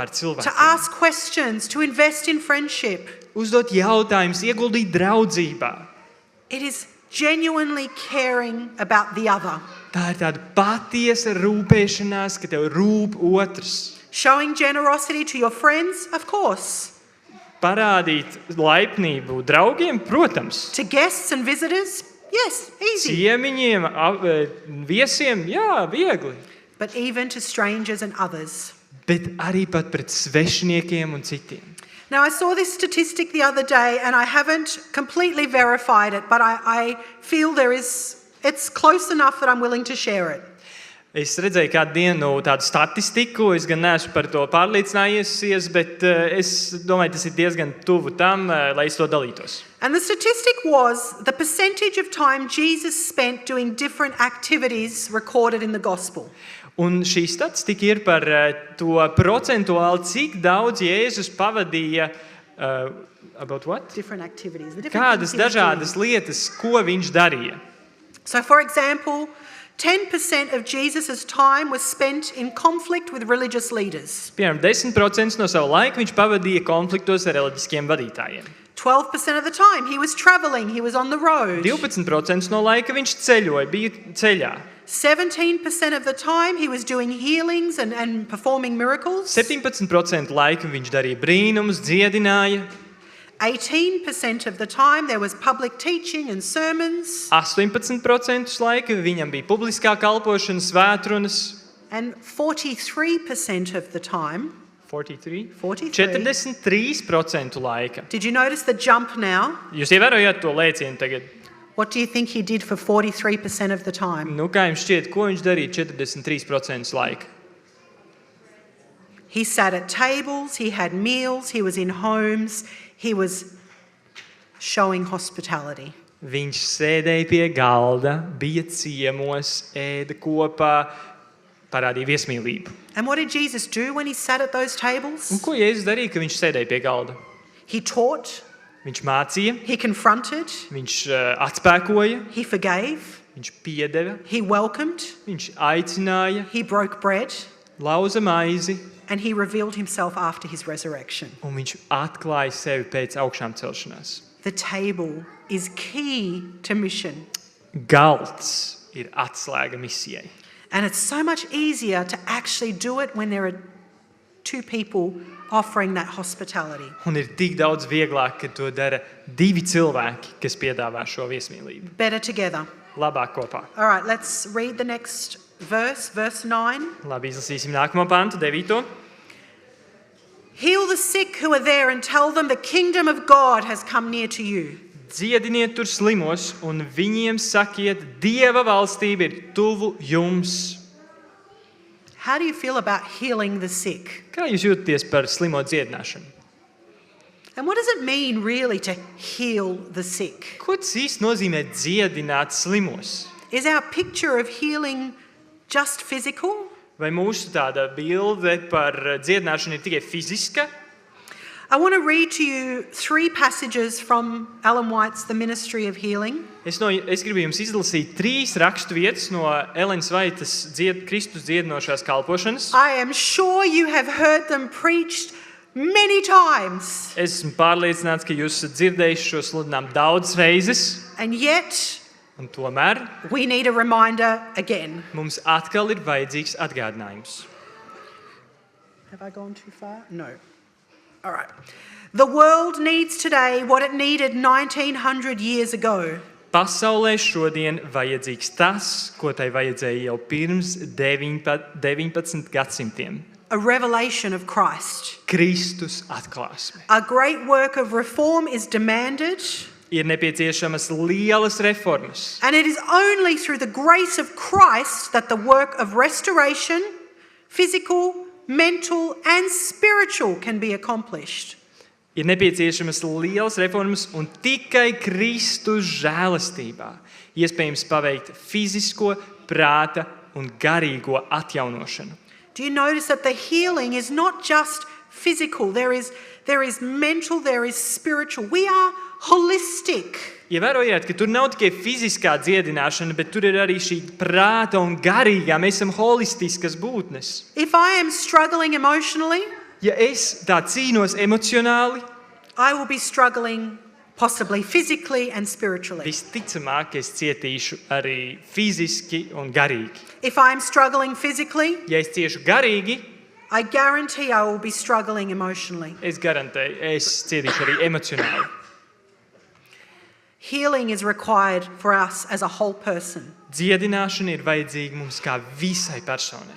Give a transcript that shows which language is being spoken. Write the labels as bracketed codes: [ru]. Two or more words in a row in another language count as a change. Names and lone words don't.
[lv] to cilvēkiem. [en] ask questions, to invest in friendship. [lv] Uzdot jautājumus, ieguldīt draudzībā. [en] It is genuinely caring about the other, [lv] Tā ir tāda patiesa rūpēšanās, ka tev rūp otrs. [en] showing generosity to your friends, of course, [lv] Parādīt laipnību draugiem, protams. [en] to guests and visitors, yes, easy, [lv] Ciemiņiem, viesiem, jā, viegli. [en] but even to strangers and others. [lv] Bet arī pat pret svešiniekiem un citiem. [en] Now, I saw this statistic the other day, and I haven't completely verified it, but I feel it's close enough that I'm willing to share it. [lv] Es redzēju kādu dienu tādu statistiku, es gan neesmu par to pārliecinājies, bet es domāju, tas ir diezgan tuvu tam, lai es to dalītos. [en] And the statistic was the percentage of time Jesus spent doing different activities recorded in the gospel. [lv] Un šī statistika ir par to procentuāli, cik daudz Jēzus pavadīja, [en] about what? Different activities. The different [lv] Kādas [en] things he was doing. [lv] dažādas lietas, ko viņš darīja. [en] So, for example, 10% of Jesus' time was spent in conflict with religious leaders. [lv] Piemēram, 10% no sava laika viņš pavadīja konfliktos ar reliģiskiem vadītājiem. [en] 12% of the time he was travelling, he was on the road. [lv] 12% no laika viņš ceļoja, bija ceļā. [en] 17% of the time he was doing healings and performing miracles. [lv] 17% laika viņš darīja brīnumus, dziedināja. [en] 18% of the time there was public teaching and sermons. [lv] 18% laika viņam bija publiskā kalpošana, svētrunas. [en] And 43% of the time, 43? 43. [lv] 43% laika. [en] Did you notice the jump now? [lv] Jūs ievērojāt to lēcienu tagad? [en] What do you think he did for 43% of the time? [lv] Nu, kā jums šķiet, ko viņš darīja 43% laika? [en] He sat at tables, he had meals, he was in homes, he was showing hospitality. [lv] Viņš sēdēja pie galda, bija ciemos, ēda kopā, parādīja viesmīlību. [en] And what did Jesus do when he sat at those [lv] Un [en] tables? [lv] ko Jēzus darīja, ka viņš sēdēja pie galda? [en] He taught, [lv] Viņš mācīja, [en] he confronted, [lv] viņš atspēkoja, [en] he forgave, [lv] viņš piedeva, [en] he welcomed, [lv] viņš aicināja, [en] he broke bread, [lv] lauza maizi, [en] and he revealed himself after his resurrection. [lv] un viņš atklāja sevi pēc augšām celšanās. [en] The table is key to mission. [lv] Galds ir atslēga misijai. [en] And it's so much easier to actually do it when there are two people offering that hospitality. [lv] Un ir tik daudz vieglāk, ka to dara divi cilvēki, kas piedāvā šo viesmīlību. [en] Better together. [lv] Labāk kopā. [en] All right, let's read the next verse, verse 9. [lv] Labi, izlasīsim nākamo pantu, 9. [en] Heal the sick who are there and tell them the kingdom of God has come near to you. [lv] Dziediniet tur slimos un viņiem sakiet, Dieva valstība ir tuvu jums. [en] How do you feel about healing the sick? [lv] Kā jūs jūtaties par slimo dziedināšanu? [en] And what does it mean really to heal the sick? [lv] Ko tas īsti nozīmē dziedināt slimos? [en] Is our picture of healing just physical? [lv] Vai mūsu tāda bilde par dziedināšanu ir tikai fiziska? [en] I want to read to you 3 passages from Ellen White's The Ministry of Healing. [lv] Es gribu jums izlasīt 3 raksturvietas no Elenas Vaitas Kristus dziedinošās kalpošanas. [en] I am sure you have heard them preached many times. [lv] Esmu pārliecināts, ka jūs esat dzirdējuši šo sludinājumu daudzas reizes, [en] And yet, [lv] un tomēr [en] we need a reminder again. [lv] mums atkal ir vajadzīgs atgādinājums. [en] Have I gone too far? No. All right. The world needs today what it needed 1900 years ago. [lv] Pasaulē šodien vajadzīgs tas, ko tai vajadzēja jau pirms 19 gadsimtiem. [en] A revelation of Christ. [lv] Kristus atklāsme. [en] A great work of reform is demanded, [lv] Ir nepieciešamas lielas reformas. [en] and it is only through the grace of Christ that the work of restoration, physical, mental, and spiritual can be accomplished. [lv] Ir nepieciešamas lielas reformas un tikai Kristus žēlastībā iespējams paveikt fizisko, prāta un garīgo atjaunošanu. [en] Do you notice that the healing is not just physical? There is mental, there is spiritual. We are holistic. [lv] Ievērojāt, ka tur nav tikai fiziskā dziedināšana, bet tur ir arī šī prāta un garīgā. Mēs esam holistiskas būtnes. [en] If I am struggling emotionally, [lv] Ja es tā cīnos emocionāli, [en] I will be struggling possibly physically and spiritually. [lv] visticamāk es cietīšu arī fiziski un garīgi. [en] If I am struggling physically, [lv] Ja es ciešu garīgi, [en] I guarantee I will be struggling emotionally. [lv] es garantēju, es cietīšu arī emocionāli. [en] Healing is required for us as a whole person. [lv] Dziedināšana ir vajadzīga mums kā visai personai.